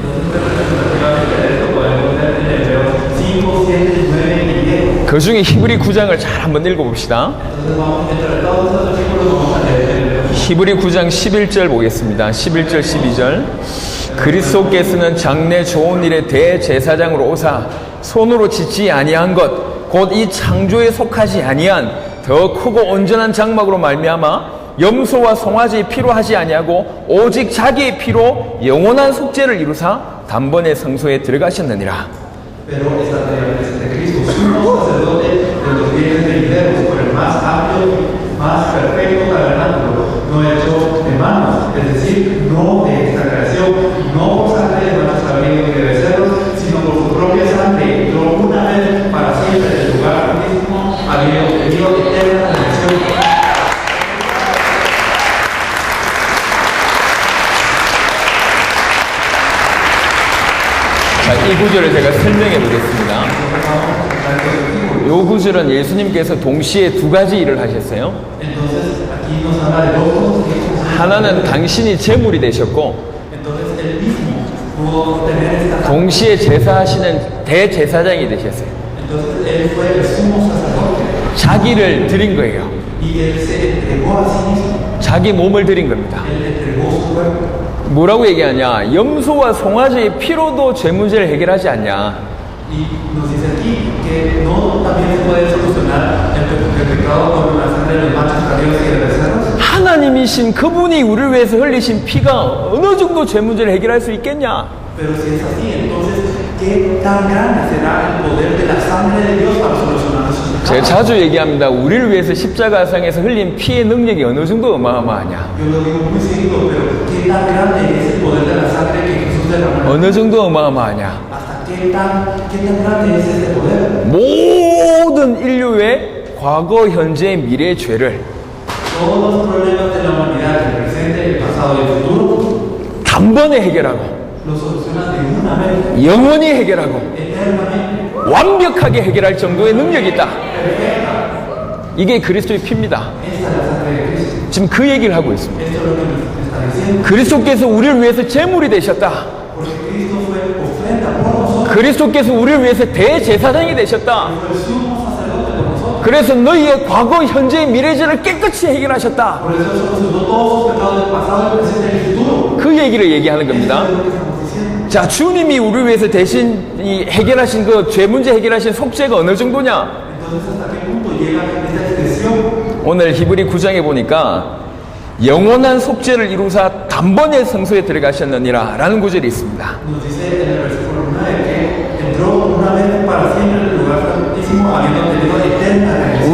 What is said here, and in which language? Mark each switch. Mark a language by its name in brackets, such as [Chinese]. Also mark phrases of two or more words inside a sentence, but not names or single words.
[Korean] 그 중에 히브리 9장을 잘 한번 읽어봅시다. 히브리 9장 11절 보겠습니다. 11절, 12절. 그리스도께서는 장래 좋은 일의 대제사장으로 오사 손으로 짓지 아니한 것 곧 이 창조에 속하지 아니한 더 크고 온전한 장막으로 말미암아 염소와 송아지의 피로 하지 아니하고 오직 자기의 피로 영원한 속죄를 이루사 단번에 성소에 들어가셨느니라. [Spanish] Pero esta tarea es de Cristo, sumo sacerdote de los bienes venideros, por el más amplio, más perfecto tabernáculo, no hecho de manos, es decir, no de esta creación, no por sangre de nuestros cabellos y de becerros, sino por su propia sangre, entró una vez para siempre en el lugar mismo, habiendo obtenido eterna redención. [Korean] 자, 이 구절을 제가 설명해 보겠습니다. 이 구절은 예수님께서 동시에 두 가지 일을 하셨어요. [Spanish] Entonces, aquí nos habla de dos cosas que Jesús [Korean] 하나는 당신이 제물이 되셨고 [Spanish] Entonces, él mismo pudo tener esta [Korean] 동시에 제사하시는 대제사장이 되셨어요. [Spanish] Entonces él fue el sumo sacerdote [Korean] 자기를 드린 거예요. [Spanish] y él se entregó a sí mismo. [Korean] 자기 몸을 드린 겁니다. [Spanish] Él entregó su cuerpo. [Korean] 뭐라고 얘기하냐? 염소와 송아지의 피로도 죄 문제를 해결하지 않냐? [Spanish] Y nos dice aquí que no también se puede solucionar el pecado con la sangre de los machos cabríos y de becerros. [Korean] 하나님이신 그분이 우리를 위해서 흘리신 피가 어느 정도 죄 문제를 해결할 수 있겠냐? [Spanish] Pero si es así, entonces, ¿qué tan grande será el poder de la sangre de Dios para solucionar nuestros pecados? [Korean] 제가 자주 얘기합니다. 우리를 위해서 십자가상에서 흘린 피의 능력이 어느 정도 어마어마하냐? [Spanish] Yo lo digo muy seguido, pero ¿qué tan grande es el poder de la sangre que Jesús derramó? [Korean] 어느 정도 어마어마하냐? [Spanish] ¿Hasta qué tan grande es ese poder? [Korean] 모든 인류의 과거, 현재, 미래의 죄를 [Spanish] Todos los problemas de la humanidad, el presente, el pasado y el futuro, [Korean] 단번에 해결하고 [Spanish] los solucionas de una vez, [Korean] 영원히 해결하고 [Spanish] eternamente, [Korean] 완벽하게 해결할 정도의 능력이 있다. 이게 그리스도의 피입니다. [Spanish] esta es la sangre de Cristo. [Korean] 지금 그 얘기를 하고 있습니다. [Spanish] Esto es lo que nos está diciendo. [Korean] 그리스도께서 우리를 위해서 제물이 되셨다. [Spanish] Porque Cristo fue ofrenda por nosotros, [Korean] 그리스도께서 우리를 위해서 대제사장이 되셨다. [Spanish] fue el sumo sacerdote por nosotros. [Korean] 그래서 너희의 과거, 현재, 미래죄를 깨끗이 해결하셨다. [Spanish] Por eso solucionó todos sus pecados del pasado, del presente y del futuro. [Korean] 그 얘기를 얘기하는 [Spanish] Eso [Korean] 겁니다. [Spanish] es lo que estamos diciendo. [Korean] 자, 주님이 우리를 위해서 대신 이 해결하신 그 죄 문제 해결하신 속죄가 어느 정도냐? [Spanish] Entonces, ¿hasta qué punto llega esta extensión? [Korean] 오늘 히브리 9장에 보니까 영원한 속죄를 이루사 단번에 성소에 들어가셨느니라 라는 구절이 있습니다. [Spanish] Nos dice en el versículo 9 que entró una vez para siempre en el lugar santísimo, habiendo tenido eterna redención.